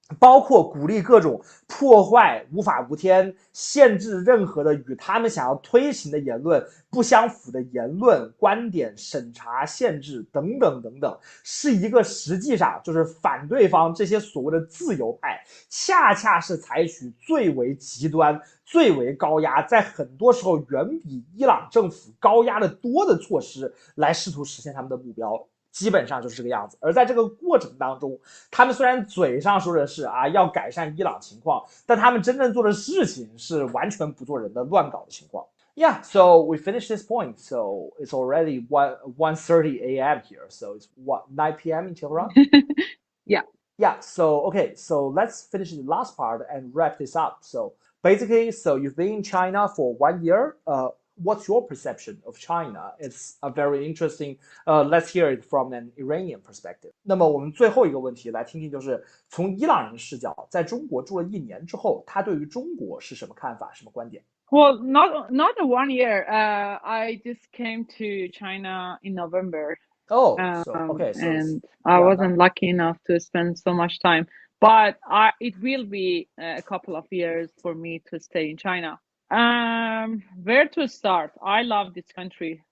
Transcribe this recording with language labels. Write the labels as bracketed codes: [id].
[zh] 包括鼓励各种破坏无法无天，限制任何的与他们想要推行的言论不相符的言论、观点、审查、限制等等等等，是一个实际上就是反对方这些所谓的自由派，恰恰是采取最为极端、最为高压，在很多时候远比伊朗政府高压的多的措施来试图实现他们的目标。基本上就是这个样子。而在这个过程当中，他们虽然嘴上说的是啊要改善伊朗情况，但他们真正做的事情是完全不做人的乱搞的情况。 [en] Yeah, so we finished this point. So it's already 1:30 a.m. here. So it's what 9 p.m. in Tehran? Yeah. Yeah, so okay, so let's finish the last part and wrap this up. So basically, so you've been in China for 1 year. What's your perception of China? It's a very interesting. Let's hear it from an Iranian perspective. [zh] 那么我们最后一个问题来听听，就是从伊朗人视角，在中国住了1年之后，他对于中国是什么看法、什么观点？ [en] Well, not a 1 year. I just came to China in November. Oh, so okay, so and I wasn't lucky enough to spend so much time, but it will be a couple of years for me to stay in China. Where to start? I love this country.